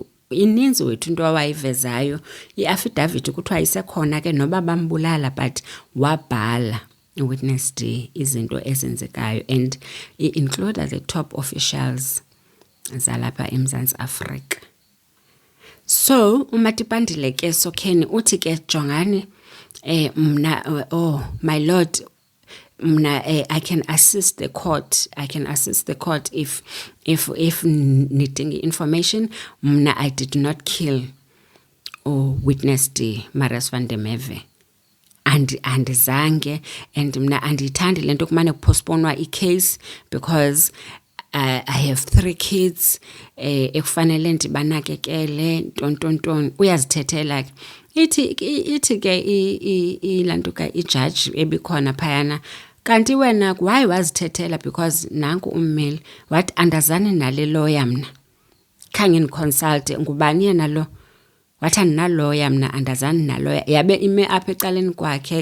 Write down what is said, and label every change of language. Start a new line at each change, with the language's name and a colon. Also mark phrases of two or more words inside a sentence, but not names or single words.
Xhosa: Ininzi wethu into awayivezayo, i-affidavit kuthiwa isekhona ke noba bambulala, but wabhala Witness D izinto ezenzekayo
English: and include the top officials
Xhosa: zalapha eMzantsi Afrika. So uMatipandile ke Sokheni uthi ke jongani mna
English: my lord
Xhosa: mna
English: I can assist the court if needing information. Mna I did not kill Witness D, Marius van der Merwe.
Xhosa: Andizange, and mna andiyithandi lento kumane kupostponwa i-case
English: because I have 3 kids
Xhosa: ekufanele ndibanakekele ntontonton. Uyazithethela ke ithi ke ilantuka ijudge ebikhona phayana, kanti wena why wazithethela because nanku ummeli wathi andazani nale lawyer mna khangeniconsult ngubani yena lo, wathi andinalawyer mna andazani nalawyer, yabe ime apha ecaleni kwakhe.